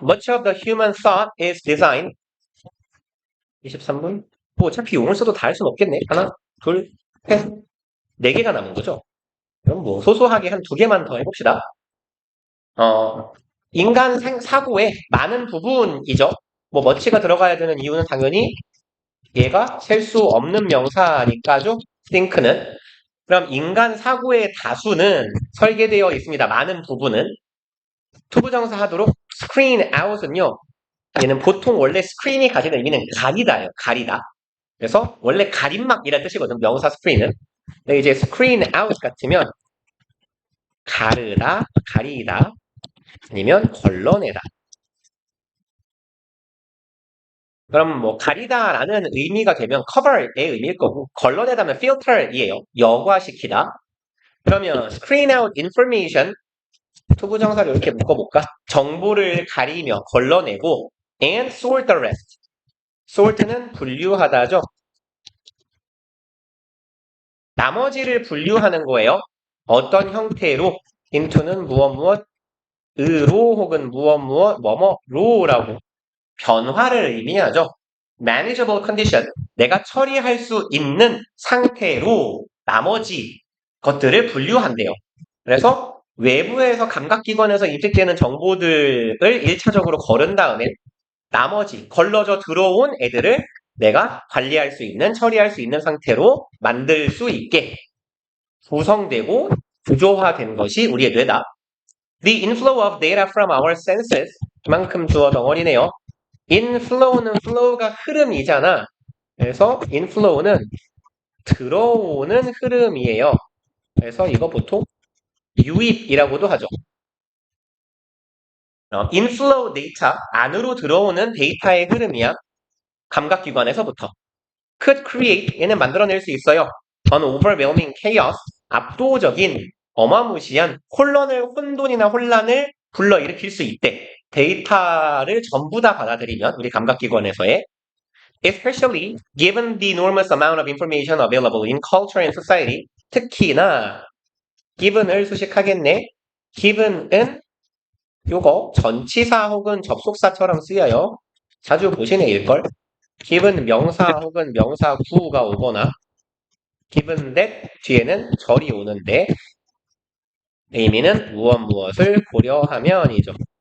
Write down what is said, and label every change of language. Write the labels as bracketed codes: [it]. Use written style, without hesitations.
[en] Much of the human thought is designed. [ko] 23분. 뭐 어차피 용을 써도 다 할 수는 없겠네. 하나, 둘, 셋, 네 개가 남은 거죠. 그럼 뭐 소소하게 한 두 개만 더 해봅시다. 인간 사고의 많은 부분이죠. 뭐 much가 들어가야 되는 이유는 당연히 얘가 셀 수 없는 명사니까죠. think는. 그럼 인간 사고의 다수는 설계되어 있습니다. 많은 부분은. 투부정사 하도록 screen out 은요. 얘는 보통 원래 screen이 가지는 의미는 가리다예요. 가리다. 그래서 원래 가림막이라는 뜻이거든. 명사 screen은. 근데 이제 screen out 같으면 가르다, 가리다, 아니면 걸러내다. 그럼 뭐 가리다라는 의미가 되면 cover의 의미일 거고 걸러내다면 filter이에요. 여과시키다. 그러면 screen out information 투부정사를 이렇게 묶어볼까? 정보를 가리며 걸러내고 and sort the rest. sort는 분류하다죠. 나머지를 분류하는 거예요. 어떤 형태로 into는 무엇 으로 혹은 뭐뭐로라고 변화를 의미하죠. manageable condition, 내가 처리할 수 있는 상태로 나머지 것들을 분류한대요. 그래서 외부에서 감각기관에서 인식되는 정보들을 1차적으로 거른 다음에 나머지 걸러져 들어온 애들을 내가 관리할 수 있는, 처리할 수 있는 상태로 만들 수 있게 구성되고 구조화된 것이 우리의 뇌다. The inflow of data from our senses, 그만큼 주어 덩어리네요. inflow는 flow가 흐름이잖아. 그래서 inflow는 들어오는 흐름이에요. 그래서 이거 보통 유입이라고도 하죠. inflow data, 안으로 들어오는 데이터의 흐름이야. 감각기관에서부터. could create, 얘는 만들어낼 수 있어요. an overwhelming chaos, 압도적인 어마무시한 혼돈이나 혼란을 불러일으킬 수 있대. 데이터를 전부 다 받아들이면 우리 감각기관에서의 especially given the enormous amount of information available in culture and society. 특히나 given을 수식하겠네. given은 요거 전치사 혹은 접속사처럼 쓰여요. 자주 보시네 일걸. given 명사 혹은 명사 구가 오거나 given that 뒤에는 절이 오는데 의미는 무엇을 고려하면이죠.